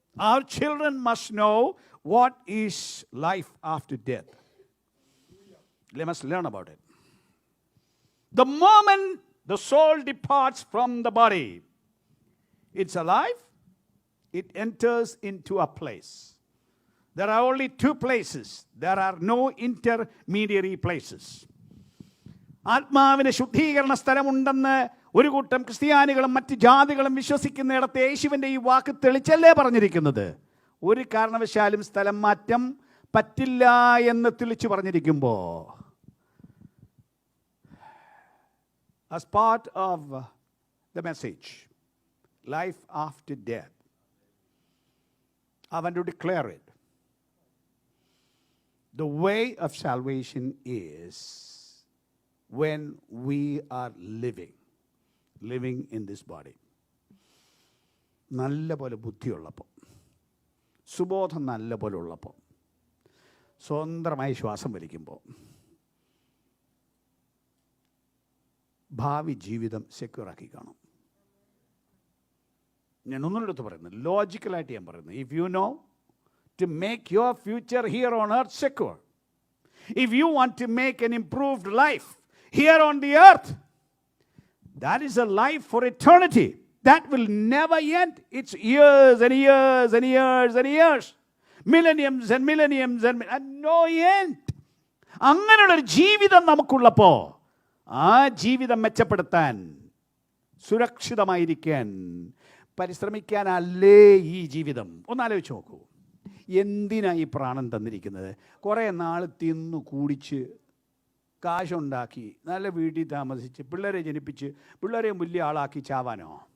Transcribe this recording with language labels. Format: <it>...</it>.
<en>Our children must know what is life after death. They must learn about it. The moment the soul departs from the body, it's alive, it enters into a place. There are only two places. There are no intermediary places.</en> <ml>ആത്മാവിന് ശുദ്ധീകരണ സ്ഥലമുണ്ടെന്ന് ഒരു കൂട്ടം ക്രിസ്ത്യാനികളും മറ്റ് ജാതികളും വിശ്വസിക്കുന്നിടത്ത് യേശുവിൻ്റെ ഈ വാക്ക് തെളിച്ചല്ലേ പറഞ്ഞിരിക്കുന്നത്? ഒരു കാരണവശാലും സ്ഥലം മാറ്റം പറ്റില്ല എന്ന് തെളിച്ചു പറഞ്ഞിരിക്കുമ്പോൾ,</ml> <en>as part of the message, life after death, I want to declare it. The way of salvation is when we are living in this body.</en> <ml>നല്ല പോലെ ബുദ്ധിയുള്ളപ്പോൾ, സുബോധം നല്ല പോലെ ഉള്ളപ്പോൾ, സ്വതന്ത്രമായി ശ്വാസം വലിക്കുമ്പോൾ, ഭാവി ജീവിതം സെക്യൂറാക്കി കാണും. ഞാൻ ഒന്നുകൂടെ പറയുന്നത്, ലോജിക്കലായിട്ട് ഞാൻ പറയുന്നത്,</ml> <en>If you know to make your future here on earth secure, if you want to make an improved life here on the earth, that is a life for eternity that will never end. It's years and years and years and years, millenniums and millenniums and no end.</en> <ml>അങ്ങനെയുള്ളൊരു ജീവിതം നമുക്കുള്ളപ്പോൾ ആ ജീവിതം മെച്ചപ്പെടുത്താൻ, സുരക്ഷിതമായിരിക്കാൻ പരിശ്രമിക്കാനല്ലേ ഈ ജീവിതം? ഒന്നാലോചിച്ച് നോക്കൂ. എന്തിനാ ഈ പ്രാണൻ തന്നിരിക്കുന്നത്? കുറേ നാൾ തിന്നു കൂടിച്ച് കാശുണ്ടാക്കി നല്ല വീട്ടിൽ താമസിച്ച് പിള്ളേരെ ജനിപ്പിച്ച് പിള്ളേരെ വലിയ ആളാക്കി ചാവാനോ?</ml>